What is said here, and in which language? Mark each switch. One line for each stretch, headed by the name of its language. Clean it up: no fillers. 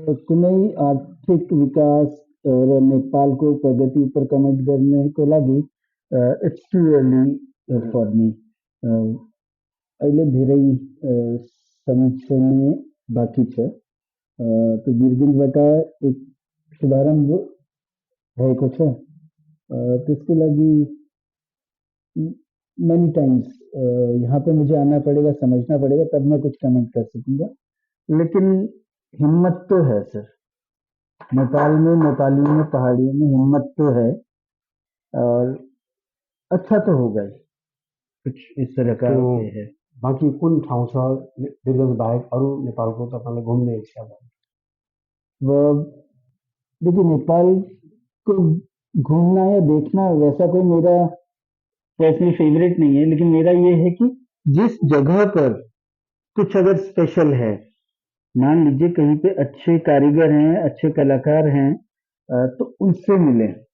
Nepali: कुनै आर्थिक विकास र नेपालको प्रगति पर कमेन्ट गर्नको लागि
English: It's too early for me.
Nepali: अहिले धेरै समय बाँकी छ। तो वीरगन्जबाट एक शुभारम्भ भएको छ। त्यसको लागि
English: many times
Hindi: यहाँ पे मुझे आना पड़ेगा, समझना पड़ेगा, तब मैं कुछ कमेंट कर सकूंगा। लेकिन हिम्मत तो है सर, नेपाल में, नेपालियों में, पहाड़ियों में हिम्मत तो है और अच्छा तो होगा ही। कुछ इस तरह का है।
Nepali: बाँकी कुन ठाउँ छ वीरगन्ज बाहेक अरू नेपालको तपाईँलाई घुम्ने इच्छा भयो?
Hindi: देखिए नेपाल को घूमना या देखना वैसा कोई मेरा पर्सनल फेवरेट नहीं है, लेकिन मेरा ये है कि जिस जगह पर कुछ अगर स्पेशल है, मान लीजिए कहीं पे अच्छे कारीगर हैं, अच्छे कलाकार हैं, तो उनसे मिलें।